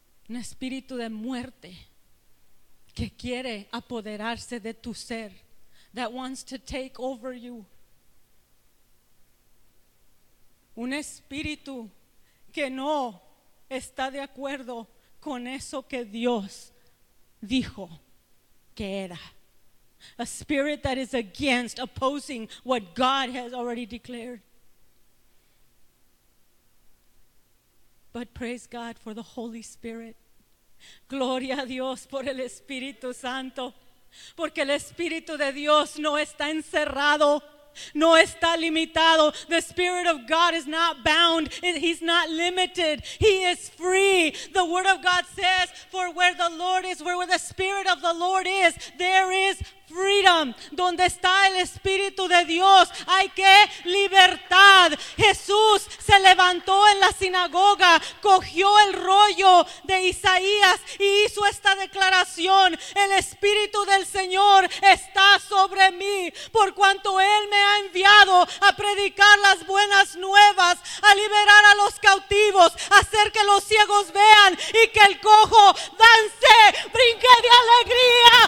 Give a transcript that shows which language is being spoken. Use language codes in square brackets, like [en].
[es] Un espíritu de muerte que quiere apoderarse de tu ser. [en] That wants to take over you. [es] Un espíritu que no está de acuerdo con eso que Dios dijo que era. [en] A spirit that is against, opposing what God has already declared. But praise God for the Holy Spirit. [es] Gloria a Dios por el Espíritu Santo. Porque el Espíritu de Dios no está encerrado. No está limitado. [en] The Spirit of God is not bound. He's not limited. He is free. The Word of God says, for where the Lord is, where the Spirit of the Lord is, there is freedom. [es] Donde está el Espíritu de Dios, hay que libertad. Jesús se levantó en la sinagoga, cogió el rollo de Isaías y hizo esta declaración: el Espíritu del Señor está sobre mí, por cuanto Él me ha enviado a predicar las buenas nuevas, a liberar a los cautivos, a hacer que los ciegos vean y que el cojo dance, brinque de alegría.